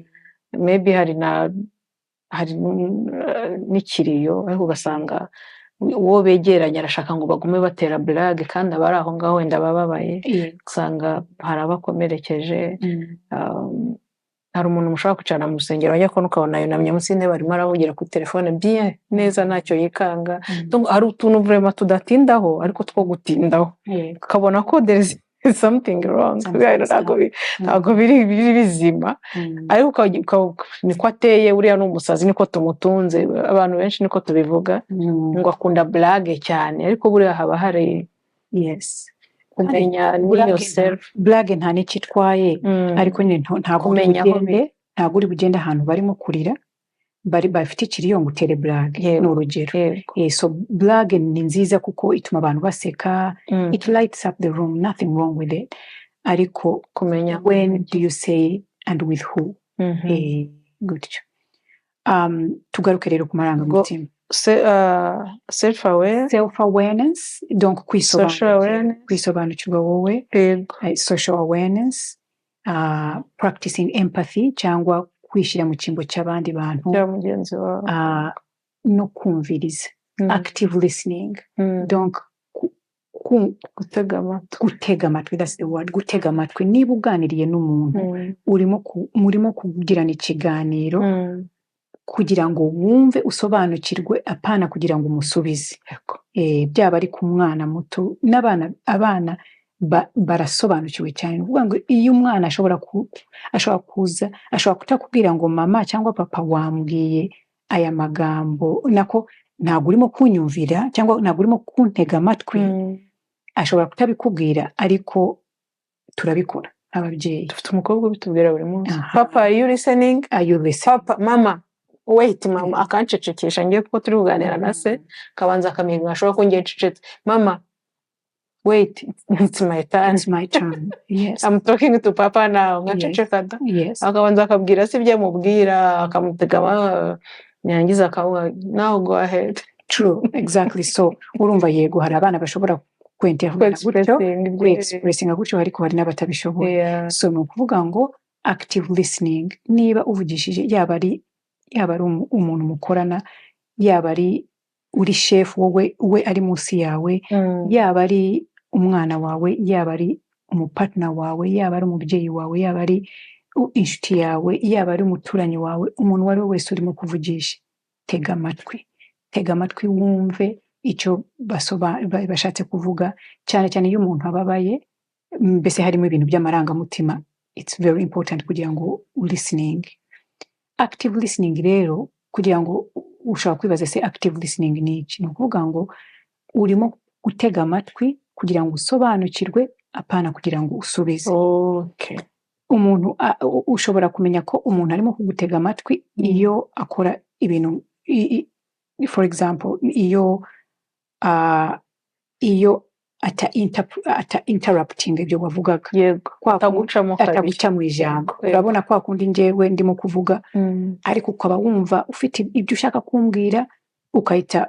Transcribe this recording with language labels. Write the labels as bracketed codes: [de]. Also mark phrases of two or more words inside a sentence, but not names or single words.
[rw] Maybe hari n'ikiriyo, ariko ugasanga uwo begeranye arashaka ngo bagume batera blague kandi abari aho ngaho wenda bababaye usanga hari abakomerekeje. Hari umuntu mushobora kwicarana mu rusengero wajya kubona ukabona yunamye munsi y'intebe arimo aravugira kuri telefone bien neza ntacyo yikanga. Hari utuntu vraiment tudatindaho ariko two gutindaho ukabona ko [en] there is something wrong, [rw] ntabwo biri bizima, ariko niko ateye, uriya ni umusazi, niko tumutunze. Abantu benshi niko tubivuga ngo akunda blague cyane, ariko buriya haba hari kumenya niyo self. Blague nta n'ikitwaye, ariko nyine ntabwo uri bugende ahantu barimo kurira bafite ikiriyongo utere blague, ni urugero. So blague ni nziza kuko ituma abantu baseka, [en] it lights up the room, nothing wrong with it, [rw] ariko kumenya [en] when do you say and with who. [rw] Gutyo. Tugaruke rero ku marangamutima. [en] Self [rw] awareness, donc kwisobanukirwa wowe, [en] social awareness, practicing empathy [rw] cyangwa kwishyira mu cyimbo cy'abandi bantu, no kumviriza, [en] active listening, [rw] donc gutega amatwi, [en] that's the word, [rw] gutega amatwi. Niba uganiriye n'umuntu murimo kugirana ikiganiro kugira ngo wumve usobanukirwe, apana kugira ngo umusubize. Byaba ari ku mwana muto, abana barasobanukiwe cyane. Ni ukuvuga ngo iyo umwana ashobora kutakubwira ngo mama cyangwa papa wambwiye aya magambo, nako ntabwo urimo kunyumvira cyangwa ntabwo urimo kuntega amatwi, ashobora kutabikubwira, ariko turabikora ababyeyi. Dufite umukobwa ubitubwira buri munsi, papa [en] are you listening, [rw] papa [en] mama wait, [rw] mama akancecekesha ngiye kuko turi kuganira na se, kabanza akamiga ashobora ko ngiye ncecetse, [en] mama wait, it's my turn. Yes, I'm talking to papa now. [rw] Ngaceceka da. Akabanza akabwira se ibyo amubwira, akamutega nyangiza akavuga [en] now go ahead. True, exactly. [rw] So urumva yego hari abana bashobora expressing gutyo, ariko hari n'abatabishoboye. So ni ukuvuga ngo [en] active listening, [rw] niba uvugishije yaba ari umuntu mukorana, yaba ari uri chef wowe ari munsi yawe, yaba ari umwana wawe, yaba ari umupartner wawe, yaba ari umubyeyi wawe, yaba ari inshuti yawe, yaba ari umuturanyi wawe, umuntu wari wese urimo kuvugisha, tega amatwi wumve icyo bashatse kuvuga, cyane cyane iyo umuntu ababaye, mbese harimo ibintu by'amarangamutima. [en] It's very important [rw] kugira ngo [en] listening. Active listening [rw] rero, kugira ngo ushobora kwibaza se [en] active listening [rw] ni iki? Ni ukuvuga ngo urimo gutega amatwi kugira ngo usobanukirwe, apana kugira ngo usubize. Umuntu ushobora kumenya ko umuntu arimo kugutega amatwi iyo akora ibintu, [en] for example, [rw] iyo ata interrupting ibyo wavugaga, ataguca mu ijambo. Urabona kwa kundi njyewe ndimo kuvuga, ariko ukaba wumva ufite ibyo ushaka kumbwira, ukahita